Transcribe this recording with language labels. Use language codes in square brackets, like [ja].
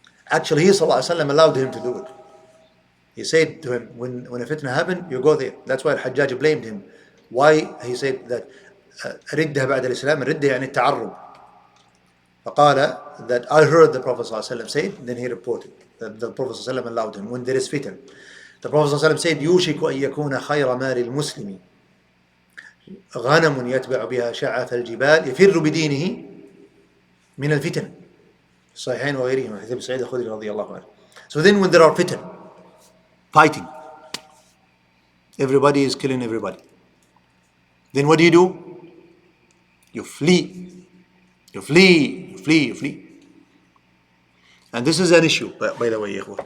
[en] Actually, he ﷺ allowed him to do it. He said to him, when a fitna happened, you go there. That's why Al-Hajjaj blamed him. Why? He said that [ar] ردها بعد الإسلام. ردها يعني التعرب. فقال [en] that I heard the Prophet ﷺ say it. Then he reported that the Prophet ﷺ allowed him when there is fitna. The Prophet ﷺ said, [ar] يوشك أن يكون خير مال المسلم غنم يتبع بها شعث الجبال يفر بدينه من الفتن. الصحيحين وغيرهما حديث سعيد الخدري رضي الله عنه. [en] So then when there are fitan, fighting, everybody is killing everybody, then what do? You flee. And this is an issue, by the way.